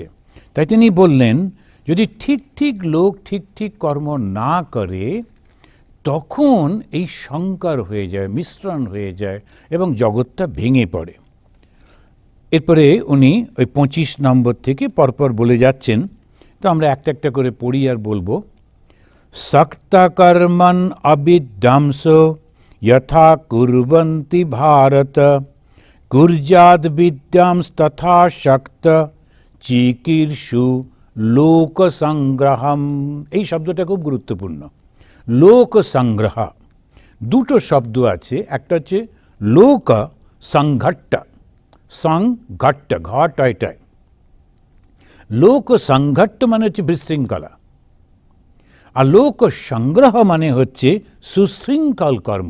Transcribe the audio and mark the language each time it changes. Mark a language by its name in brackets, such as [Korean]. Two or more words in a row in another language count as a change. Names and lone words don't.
[Bangla] তাই তিনি বললেন, যদি ঠিক ঠিক লোক ঠিক ঠিক কর্ম না করে তখন এই সংকর হয়ে যায়, মিশ্রণ হয়ে যায় এবং জগৎটা ভেঙে পড়ে। এরপরে উনি ওই 25 নম্বর থেকে পরপর বলে যাচ্ছেন, তো আমরা একটা একটা করে পড়ি আর বলবো। [Sanskrit] सक्ता कर्मन् अभिध्वंस यथा कुर्वन्ति भारत कुर्याद् विद्यांस्तथा शक्त চিকীর্ষু লোক সংগ্রহম। [Bangla] এই শব্দটা খুব গুরুত্বপূর্ণ। লোক সংগ্রহ, দুটো শব্দ আছে, একটা হচ্ছে লোক সংঘট্ট, সংঘট্ট ঘট এটাই, লোক সংঘট্ট মানে হচ্ছে বিশৃঙ্খলা, আর লোক সংগ্রহ মানে হচ্ছে সুশৃঙ্খল কর্ম।